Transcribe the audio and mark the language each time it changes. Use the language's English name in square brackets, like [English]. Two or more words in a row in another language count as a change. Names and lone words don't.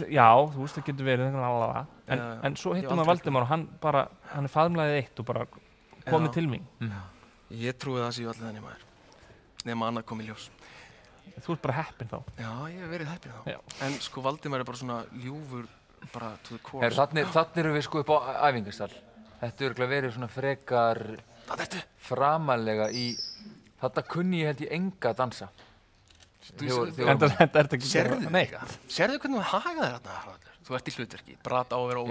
[Icelandic] Já, þú veist, það getur verið einhvern allavega. En svo hittum maður Valdimar og hann faðmlaðið eitt og bara komið til mín. Ég trúi það séu allir þannig maður. Nema annað kom í ljós. Þú ert bara heppinn þá. Já, ég hef verið heppinn þá. Já. En sko Valdimar bara svona ljúfur, bara [English] to the core. [Icelandic] Þannig erum við sko upp á æfingasal. Þetta örugglega verið svona frekar framalega í... Þarna kunni ég held ég enga að dansa. Þetta er ekki... Sérðu hvernig þú hagaði þarna, Haraldur? Þú ert í hlutverki, Brat á að vera óurugur.